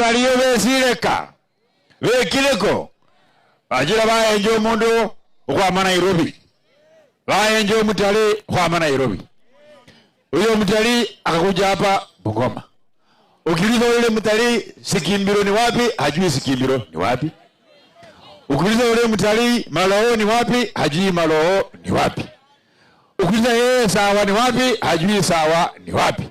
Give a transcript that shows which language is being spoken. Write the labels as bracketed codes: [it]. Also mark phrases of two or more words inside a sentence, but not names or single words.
[luy] baliyo besireka bekireko ajira bayenje omundu okwama Nairobi bayenje omutali okwama Nairobi uyo mutali [sw] akakuja hapa Bungoma. Ukiliza yule mtali Sikimbiro ni wapi hajui Sikimbiro ni wapi. Ukiliza yule mtali Maloo ni wapi hajui Maloo ni wapi. Ukiliza yeye Sawa ni wapi hajui Sawa ni wapi.